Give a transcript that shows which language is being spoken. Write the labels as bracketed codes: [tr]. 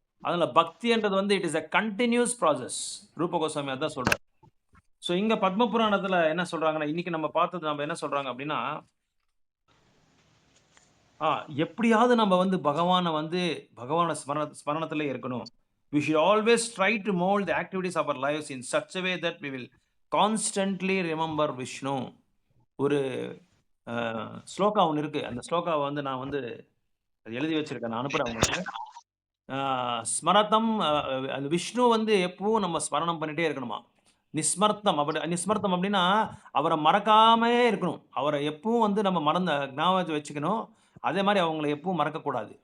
[ta] அதனால பக்தின்றது வந்து [en] It is a continuous process. [ta] ரூப கோஸ்வாமி அதான் சொல்றாரு. ஸோ இங்க பத்ம புராணத்துல என்ன சொல்றாங்கன்னா, இன்னைக்கு நம்ம பார்த்தது நம்ம என்ன சொல்றாங்க அப்படின்னா, எப்படியாவது நம்ம வந்து பகவான ஸ்மரணத்திலே இருக்கணும். [en] We should always try to mold the activities of our lives in such a way that we will constantly remember Vishnu. [ta] ஒரு ஸ்லோகா ஒன்று இருக்கு. அந்த ஸ்லோகாவை வந்து நான் வந்து எழுதி வச்சிருக்கேன், நான் அனுப்புறேன் உங்களுக்கு. ஸ்மரத்தம், அந்த விஷ்ணு வந்து எப்பவும் நம்ம ஸ்மரணம் பண்ணிட்டே இருக்கணுமா. நிஸ்மர்த்தம் அப்படின்னா அவரை மறக்காமே இருக்கணும். அவரை எப்பவும் வந்து நம்ம ஞாபகத்தை வச்சுக்கணும். அதே மாதிரி அவங்களை எப்பவும் மறக்கக்கூடாது.